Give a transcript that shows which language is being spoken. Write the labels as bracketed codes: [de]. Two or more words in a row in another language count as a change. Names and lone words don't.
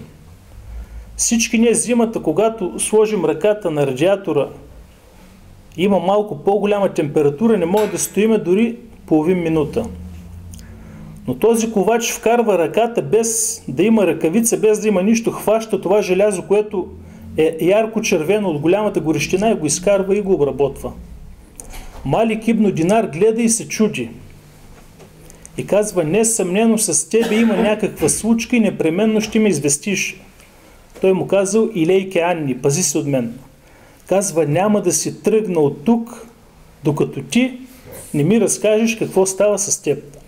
[bg] Всички ние зимата, когато сложим ръката на радиатора, има малко по-голяма температура, не може да стоиме дори половин минута. Но този ковач вкарва ръката без да има ръкавица, без да има нищо, хваща това желязо, което е ярко червено от голямата горещина и го изкарва и го обработва. Малик ибн Динар гледа и се чуди. И казва, несъмнено с тебе има някаква случка и непременно ще ме известиш. Той му казал, [ar] إليك عني, [bg] пази се от мен. Казва, няма да си тръгна от тук, докато ти не ми разкажеш какво става с теб.